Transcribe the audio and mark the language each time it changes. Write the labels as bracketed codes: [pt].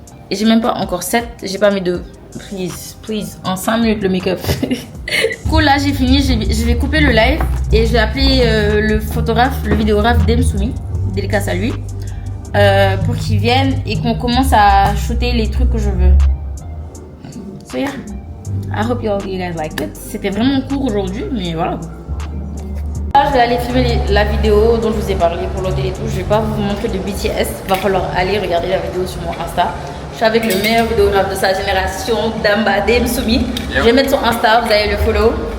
[fr] Et j'ai même pas encore 7, j'ai pas mis de please, en 5 minutes le make-up. Cool, là j'ai fini, je vais couper le live et je vais appeler le photographe, le vidéographe Dem Soumi, dédicace à lui, pour qu'il vienne et qu'on commence à shooter les trucs que je veux. [en] So yeah, I hope you guys liked it. [fr] C'était vraiment court aujourd'hui, mais voilà. Là, je vais aller filmer la vidéo dont je vous ai parlé pour l'hôtel et tout. Je vais pas vous montrer de BTS, il va falloir aller regarder la vidéo sur mon Insta. Je suis avec le meilleur vidéographe de sa génération, Damba, Dem Soumi. Je vais mettre son Insta, vous allez le follow.